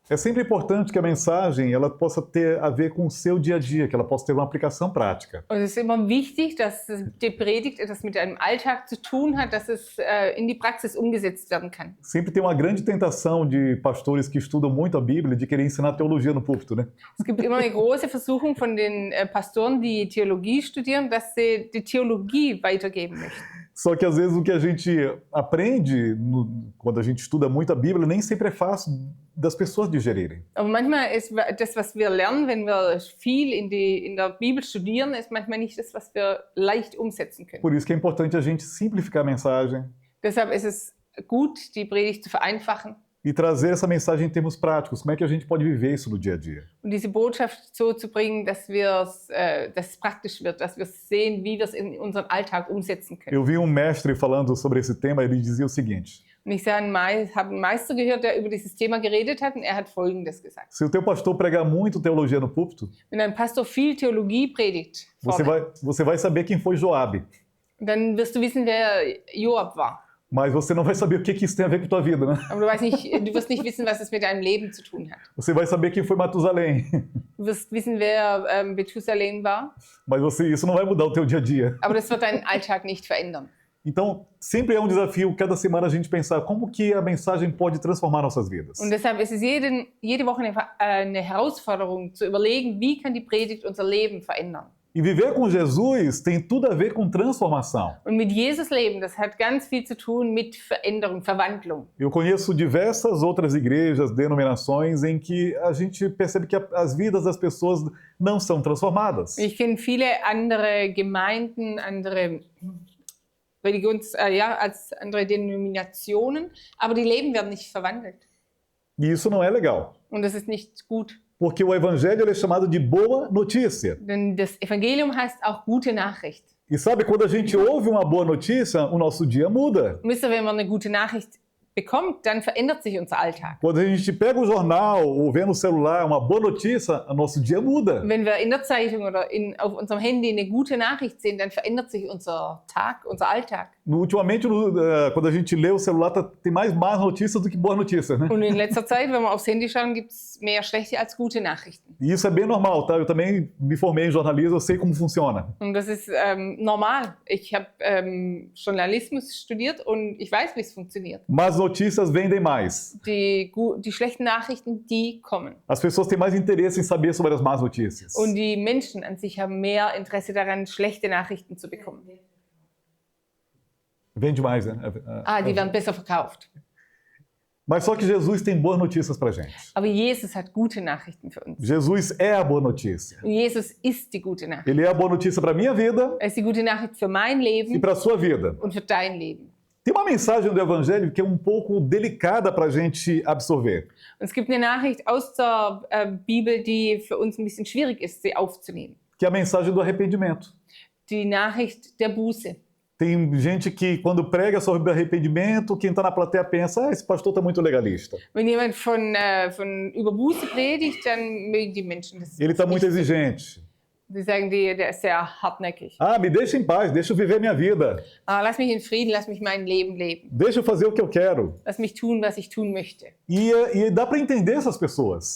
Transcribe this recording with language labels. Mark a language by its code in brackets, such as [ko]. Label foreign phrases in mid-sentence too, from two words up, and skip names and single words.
[pt] É sempre importante que a mensagem ela possa ter a ver com o seu dia a dia, que ela possa ter uma aplicação prática. [de] Und es ist immer wichtig, dass die Predigt etwas mit deinem Alltag zu tun hat, dass es in die Praxis umgesetzt werden kann. [pt] Sempre tem uma grande tentação de pastores que estudam muito a Bíblia de querer ensinar teologia no púlpito, né? [de] Es gibt immer eine große Versuchung von den Pastoren, die Theologie studieren, dass sie die Theologie weitergeben möchten. [pt] Só que às vezes o que a gente aprende quando a gente estuda muito a Bíblia nem sempre é fácil das pessoas digerirem. [de] Aber manchmal ist das, was wir lernen, wenn wir viel in der Bibel studieren, ist manchmal nicht das, was wir leicht umsetzen können. [pt] Por isso que é importante a gente simplificar a mensagem [de] Deshalb ist es gut, die Predigt zu vereinfachen [pt] e trazer essa mensagem em termos práticos. Como é que a gente pode viver isso no dia a dia? [de] und diese Botschaft so zu bringen, dass es praktisch wird, dass wir sehen, wie wir es in unserem Alltag umsetzen können. [pt] Eu vi um mestre falando sobre esse tema, ele dizia o seguinte: [de] Und ich habe einen Meister gehört, der über dieses Thema geredet hat, und er hat Folgendes gesagt. [pt] se o teu pastor pregar muito teologia no púlpito, [de] Wenn ein Pastor viel Theologie predigt, vorne, [pt] você vai saber quem foi Joabe, [de] dann wirst du wissen, wer Joab war. [pt] mas você não vai saber o que isso tem a ver com a tua vida, né? [de] Aber du wirst nicht wissen, was es mit deinem Leben zu tun hat. [pt] Você vai saber quem foi Matusalém, [de] Du wirst wissen, wer Methusalem war, [pt] mas isso não vai mudar o teu dia a dia. [de] aber das wird deinen Alltag nicht verändern. [pt] Então, sempre é um desafio, cada semana a gente pensar como que a mensagem pode transformar nossas vidas. [de] Und deshalb ist es jede Woche eine Herausforderung, zu überlegen, wie kann die Predigt unser Leben verändern. [pt] E viver com Jesus tem tudo a ver com transformação. [de] Und mit Jesus leben, das hat ganz viel zu tun mit Veränderung, Verwandlung. [pt] Eu conheço diversas outras igrejas, denominações, em que a gente percebe que as vidas das pessoas não são transformadas. [de] Ich kenne viele andere Gemeinden, andere andere Denominationen, aber die Leben werden nicht verwandelt. [pt] E isso não é legal. [de] Und das ist nicht gut. [pt] Porque o evangelho ele é chamado de boa notícia. [de] Denn das Evangelium heißt auch gute Nachricht. [pt] E sabe, quando a gente ouve uma boa notícia, o nosso dia muda. [de] Wisst ihr, wenn man eine gute Nachricht bekommt, dann verändert sich unser Alltag. [pt] Quando a gente pega o jornal ou vê no celular uma boa notícia, o nosso dia muda. [de] Wenn wir in der Zeitung oder auf unserem Handy eine gute Nachricht sehen, dann verändert sich unser Tag, unser Alltag. [pt] Ultimamente, quando a gente lê o celular, tem mais más notícias do que boas notícias, né? [de] Und in letzter Zeit, wenn wir aufs Handy schauen, gibt es mehr schlechte als gute Nachrichten. [pt] E isso é bem normal, tá? Eu também me formei em jornalismo, eu sei como funciona. [de] Und das ist normal. Ich habe Journalismus studiert und ich weiß, wie es funktioniert. [pt] Mas notícias vendem mais. [de] Die schlechten Nachrichten, die kommen. [pt] As pessoas têm mais interesse em saber sobre as más notícias. [de] Und die Menschen an sich haben mehr Interesse daran, schlechte Nachrichten zu bekommen. [pt] Vende mais, né? [de] Die werden besser verkauft. [pt] Mas só que Jesus tem boas notícias pra gente. [de] Aber Jesus hat gute Nachrichten für uns. [pt] Jesus é a boa notícia. [de] Und Jesus ist die gute Nachricht. [pt] Ele é a boa notícia para minha vida [de] Er ist die gute Nachricht für mein [pt] e [de] Leben [pt] para sua vida. [de] und für dein Leben. [pt] Tem uma mensagem do Evangelho que é um pouco delicada para a gente absorver. [de] Und es gibt eine Nachricht aus der Bibel, die für uns ein bisschen schwierig ist, sie aufzunehmen. [pt] Que é a mensagem do arrependimento. [de] Die Nachricht der Buße. [pt] Tem gente que, quando prega sobre arrependimento, quem está na plateia pensa, esse pastor está muito legalista. [de] Wenn jemand von über Buße predigt, dann mögen die Menschen das. [pt] Ele está muito [de] nicht so. [pt] exigente. [de] Die sagen, der ist sehr hartnäckig. [pt] Me deixa em paz, deixa eu viver minha vida. [de] Lass mich in Frieden, lass mich mein Leben leben. [pt] Deixa eu fazer o que eu quero. [de] Lass mich tun, was ich tun möchte. [pt] E dá para entender essas pessoas.